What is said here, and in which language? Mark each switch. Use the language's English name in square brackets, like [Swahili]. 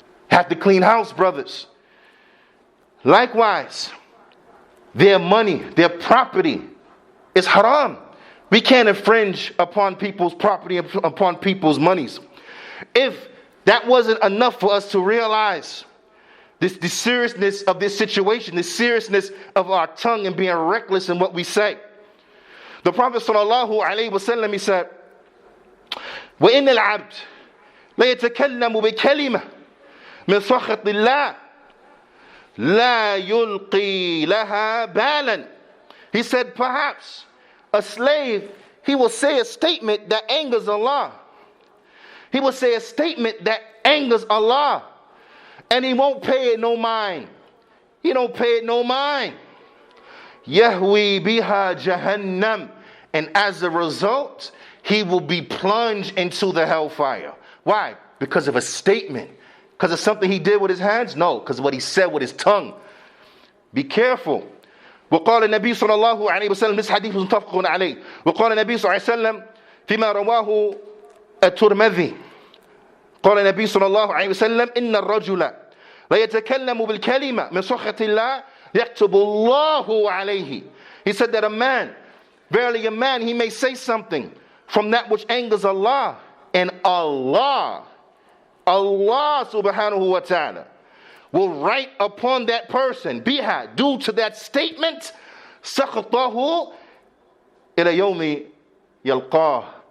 [English] Have to clean house, brothers. Likewise, their money, their property is haram. We can't infringe upon people's property, upon people's monies. If that wasn't enough for us to realize the seriousness of this situation, the seriousness of our tongue and being reckless in what we say, The Prophet sallallahu alayhi wa sallam, he said, [Arabic] وَإِنَّ الْعَبْدِ لَيَتَكَلَّمُ بِكَلِمَةٍ مِنْ سَخَطِ اللَّهِ لَا يُلْقِي لَهَا بَالًا. [English] He said, perhaps a slave, he will say a statement that angers Allah. He will say a statement that angers Allah, and he won't pay it no mind. He don't pay it no mind. [Arabic] Yahwi biha jahannam. [English] And as a result, he will be plunged into the hellfire. Why? Because of a statement. Because of something he did with his hands? No, because of what he said with his tongue. Be careful. [Arabic] وقال النبي صلى الله عليه وسلم, [English] this hadith was [Arabic] متفق عليه. وقال النبي صلى الله عليه وسلم فيما رواه الترمذي. قال النبي صلى الله عليه وسلم إن الرجل لا يتكلم بالكلمة من سخط الله يكتب الله عليه. [English] He said that a man, verily a man, he may say something from that which angers Allah, and Allah subhanahu wa ta'ala will write upon that person, [Arabic] biha, [English] due to that statement, [Arabic] سَخَطَهُ إِلَى يَوْمِ يَلْقَاهُ.